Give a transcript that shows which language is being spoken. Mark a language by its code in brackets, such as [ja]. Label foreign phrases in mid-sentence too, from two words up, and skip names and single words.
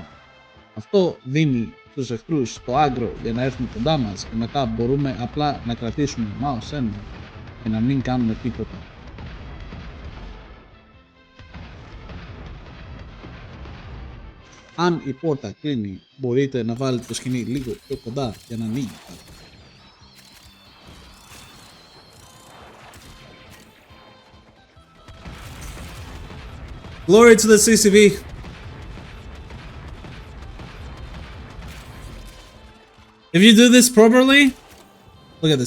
[el] Αυτό δίνει στους εχθρούς το άγκρο για να έρθουν κοντά μας και μετά μπορούμε απλά να κρατήσουμε [en] mouse enter [el] και να μην κάνουμε τίποτα. Αν η πόρτα κλείνει, μπορείτε να βάλετε το σκηνή λίγο πιο κοντά για να ανοίγει. [en] Glory to the CCV. If you do this properly, look at this.